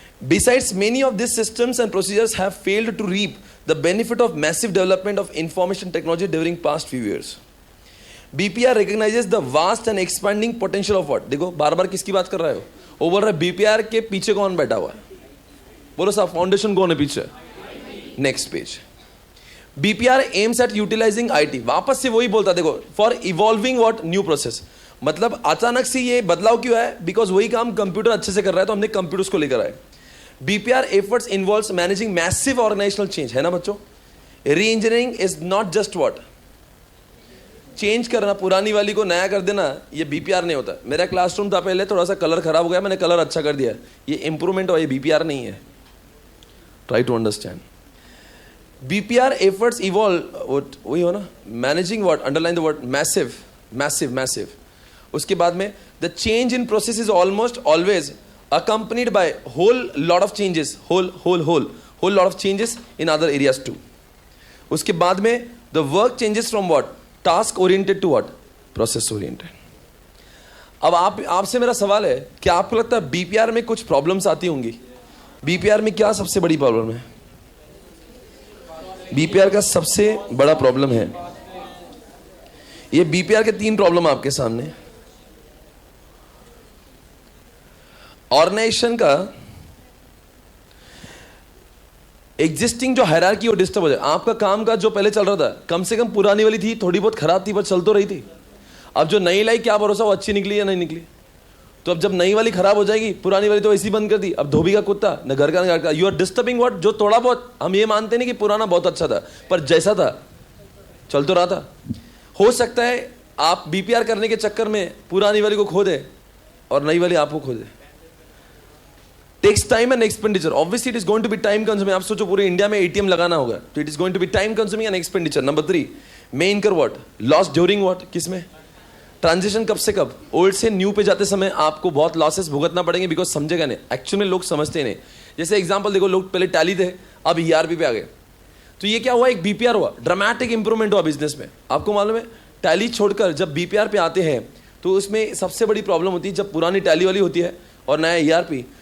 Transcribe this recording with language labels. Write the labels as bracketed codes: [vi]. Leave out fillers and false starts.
[en] Besides, many of these systems and procedures have failed to reap the benefit of massive development of information technology during past few years. BPR recognizes the vast and expanding potential of what? [hi] देखो बार बार किसकी बात कर रहे हो? वो बोल रहा है BPR के पीछे कौन बैठा हुआ है? बोलो साहब, फाउंडेशन कौन है पीछे? [en] Next page. BPR aims at utilizing IT. [hi] वापस से वही बोलता देखो, [en] For evolving what? New process. [hi] मतलब अचानक से ये बदलाव क्यों है? बिकॉज वही काम कंप्यूटर अच्छे से कर रहा है तो हमने कंप्यूटर्स को लेकर आए. [en] BPR efforts involves managing massive organizational change, [hi] है ना बच्चों? [en] Re-engineering is not just what? [hi] Change करना, पुरानी वाली को नया कर देना, ये BPR नहीं होता. मेरा क्लासरूम था पहले, थोड़ा सा कलर खराब हो गया, मैंने कलर अच्छा कर दिया, ये इंप्रूवमेंट हो, ये BPR नहीं है. [en] Try to understand. BPR efforts evolve, [hi] वही हो ना, [en] Managing what? Underline the word massive, massive, massive. [hi] उसके बाद में [en] The change in process is almost always accompanied by whole lot of changes, whole lot of changes in other areas too. [hi] उसके बाद में [en] the work changes from what? Task oriented to what? Process oriented. [hi] अब आपसे मेरा सवाल है, क्या आपको लगता है BPR में कुछ प्रॉब्लम्स आती होंगी? BPR में क्या सबसे बड़ी प्रॉब्लम है? BPR का सबसे बड़ा प्रॉब्लम है, ये BPR के 3 प्रॉब्लम आपके सामने. ऑर्गेनाइजेशन का एग्जिस्टिंग जो हायरार्की वो डिस्टर्ब हो जाए. आपका काम का जो पहले चल रहा था, कम से कम पुरानी वाली थी, थोड़ी बहुत खराब थी पर चल तो रही थी. अब जो नई लाई, क्या भरोसा वो अच्छी निकली या नहीं निकली? तो अब जब नई वाली खराब हो जाएगी, पुरानी वाली तो ऐसी बंद कर दी. अब धोबी का कुत्ता न घर का न घर का. [en] You are disturbing what? [hi] जो थोड़ा बहुत, हम ये मानते नहीं कि पुराना बहुत अच्छा था, पर जैसा था चल तो रहा था. हो सकता है आप BPR करने के चक्कर में पुरानी वाली को खो दे और नई वाली आपको खो दे. [en] Takes time and expenditure. Obviously, it is going to be time consuming. [hi] आप सोचो पूरे इंडिया में ATM लगाना होगा, तो [en] it is going to be time consuming and expenditure. Number 3, may incur what? Loss during what? [hi] किसमें? ट्रांजिशन कब से कब? ओल्ड से न्यू पे जाते समय आपको बहुत लॉसेस भुगतना पड़ेंगे, बिकॉज समझेगा नहीं. एक्चुअली लोग समझते नहीं. जैसे एग्जांपल देखो, लोग पहले टैली थे, अब ERP पे आ गए. तो ये क्या हुआ? एक BPR हुआ, ड्रामेटिक इंप्रूवमेंट हुआ बिजनेस में. आपको मालूम है, टैली छोड़कर जब BPR पे आते हैं तो उसमें सबसे बड़ी प्रॉब्लम होती है जब पुरानी टैली वाली होती है और नया ERP.